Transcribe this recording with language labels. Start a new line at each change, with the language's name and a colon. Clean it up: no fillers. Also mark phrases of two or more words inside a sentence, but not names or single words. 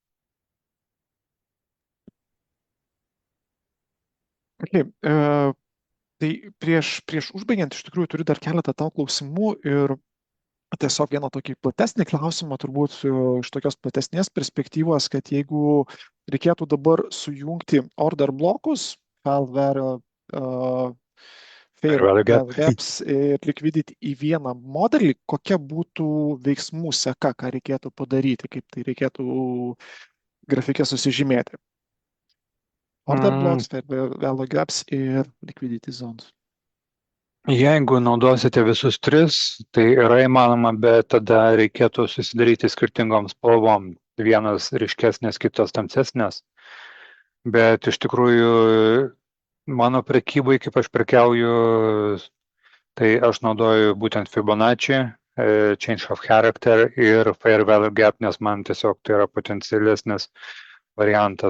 English: Okay.
Lithuanian: Tai prieš užbaigiant, iš tikrųjų turiu dar keletą tau klausimų ir tiesiog vieną tokį platesnį klausimą, turbūt iš tokios platesnės perspektyvos, kad jeigu reikėtų dabar sujungti order blokus
English: fair value,
Lithuanian: uh,
English: Fair fair value gap. value gaps
Lithuanian: ir liquidity į vieną modelį, kokia būtų veiksmų seka, ką reikėtų padaryti, kaip tai reikėtų grafikė susižymėti.
English: Order Mm, blocks, fair value gaps ir liquidity zones.
Lithuanian: Jeigu naudosite visus tris, tai yra įmanoma, bet tada reikėtų susidaryti skirtingom spalvom. Vienas ryškesnės, kitos tamsesnės. Bet iš tikrųjų mano prekybai, kaip aš prekiauju, tai aš naudoju būtent Fibonacci,
English: Change of Character
Lithuanian: ir
English: Fair Value Gap,
Lithuanian: nes man tiesiog tai yra potencialesnis variantas.